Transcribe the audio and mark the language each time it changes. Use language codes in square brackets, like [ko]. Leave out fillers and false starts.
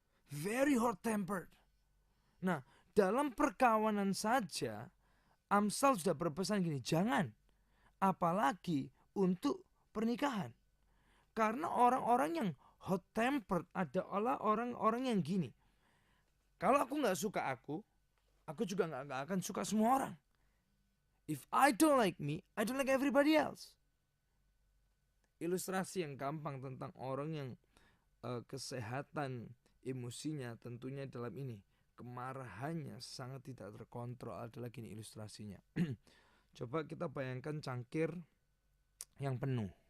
[en] Very hot tempered. [id] Nah, dalam perkawanan saja, Amsal sudah berpesan gini, jangan. Apalagi untuk pernikahan. Karena orang-orang yang hot tempered adalah orang-orang yang gini. Kalau aku gak suka aku juga gak akan suka semua orang. [en] If I don't like me, I don't like everybody else. [id] Ilustrasi yang gampang tentang orang yang kesehatan emosinya tentunya dalam ini. Kemarahannya sangat tidak terkontrol adalah gini ilustrasinya. Coba kita bayangkan cangkir yang penuh.